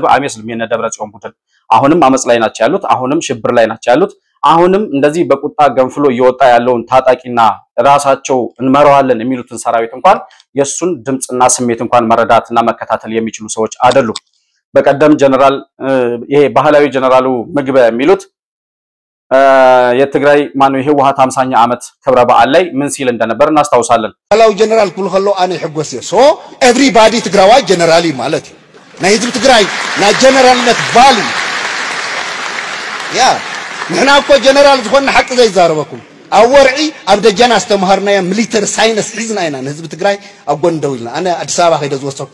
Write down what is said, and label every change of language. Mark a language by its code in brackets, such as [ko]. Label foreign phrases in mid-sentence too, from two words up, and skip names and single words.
[am] አይመስልም። የነ ደብረጽዮን ቡድን አሁንም አመጽ ላይ ናቸው ያሉት፣ አሁንም ሽብር ላይ ናቸው ያሉት። አሁንም እንደዚህ በቁጣ ገንፍሎ እየወጣ ያለውን ታጣቂና ራሳቸው እንመራዋለን የሚሉትን ሰራዊት እንኳን የሱን ድምጽና ስሜት እንኳን መረዳትና መከታተል የሚችሉ ሰዎች አይደሉም። በቀደም ጀነራል ይሄ ባህላዊ ጀነራሉ ምግበ የሚሉት የትግራይ ማነው የህወሓት 50ኛ ዓመት ክብረ በዓል ላይ ምን ሲል እንደነበር እናስታውሳለን። [ti] ባህላዊ ጀነራል ኩሉ ከሎ አነ ይሕጎስ [en] so everybody [ti] ትግራዋይ ጀነራሊ ማለት ናይ ህዝብ ትግራይ ናይ ጀነራልነት ቫሊ ያ ንሕና እኮ ጀነራል ዝኾነ ሓቂ ዘይዛረበኩም ኣብ ወርዒ ኣብ ደጀና ዝተምሃርናዮ [en] military science [ti] ሒዝና ኢና ንህዝቢ ትግራይ ኣብ ጎን ደው ኢልና። ኣነ ኣዲስ ኣበባ ከይደ ዝወሰድኩ